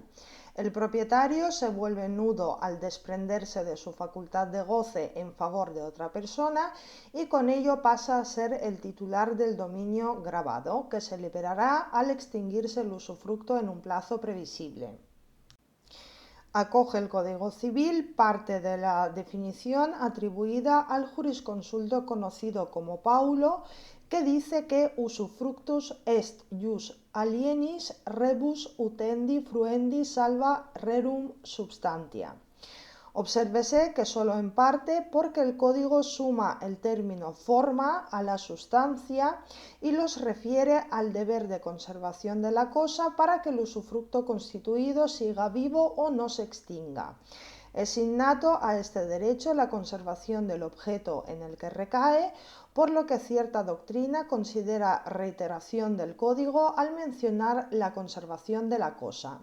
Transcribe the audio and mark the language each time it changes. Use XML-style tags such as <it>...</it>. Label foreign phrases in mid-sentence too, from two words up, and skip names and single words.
<es>El propietario se vuelve nudo al desprenderse de su facultad de goce en favor de otra persona y con ello pasa a ser el titular del dominio gravado, que se liberará al extinguirse el usufructo en un plazo previsible. Acoge el Código Civil parte de la definición atribuida al jurisconsulto conocido como Paulo, que dice que</es> <la>usufructus est ius alienis rebus utendi fruendi salva rerum substantia.</la> <es>Obsérvese que solo en parte, porque el código suma el término forma a la sustancia y los refiere al deber de conservación de la cosa para que el usufructo constituido siga vivo o no se extinga. Es innato a este derecho la conservación del objeto en el que recae, por lo que cierta doctrina considera reiteración del código al mencionar la conservación de la cosa.</es>